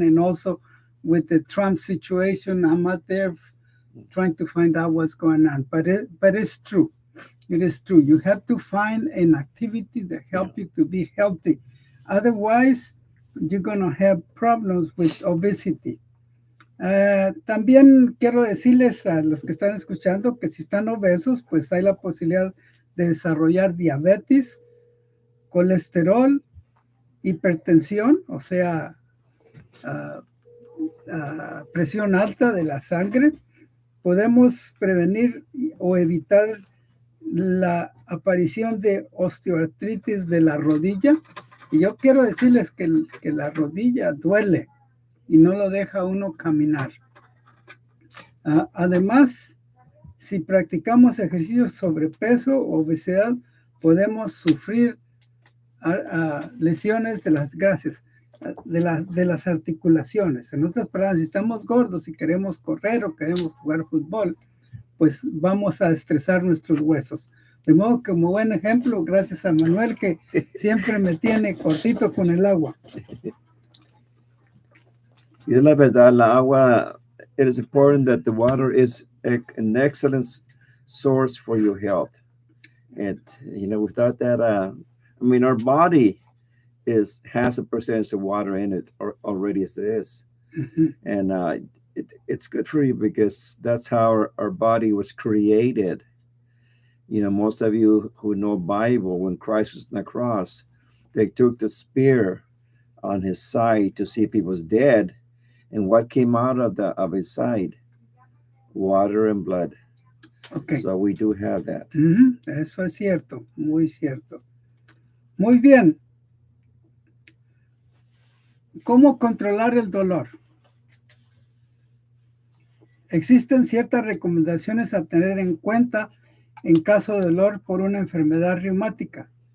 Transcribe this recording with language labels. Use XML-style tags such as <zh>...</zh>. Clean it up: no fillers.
<en>And also with the Trump situation, I'm out there trying to find out what's going on. But it's true. It is true. You have to find an activity that helps you to be healthy. Otherwise, you're going to have problems with obesity.</en> <es>También quiero decirles a los que están escuchando que si están obesos, pues hay la posibilidad de desarrollar diabetes, colesterol, hipertensión, o sea, presión alta de la sangre. Podemos prevenir o evitar la aparición de osteoartritis de la rodilla. Y yo quiero decirles que la rodilla duele y no lo deja uno caminar. Además, si practicamos ejercicios sobrepeso o obesidad, podemos sufrir lesiones de las articulaciones. En otras palabras, si estamos gordos y queremos correr o queremos jugar fútbol, pues vamos a estresar nuestros huesos. De modo que, como buen ejemplo, gracias a Manuel, que siempre me tiene cortito con el agua. Y es la verdad, la agua,</es> <en>it is important that the water is an excellent source for your health. Without that, I mean, our body has a percentage of water in it already as it is, Ujú. and it's good for you because that's how our body was created. Most of you who know Bible, when Christ was on the cross, they took the spear on his side to see if he was dead, and what came out of his side? Water and blood. Ok. So we do have that. Ujú.</en> <es>Eso es cierto, muy cierto. Muy bien. ¿Cómo controlar el dolor? Existen ciertas recomendaciones a tener en cuenta en caso de dolor por una enfermedad reumática.</es>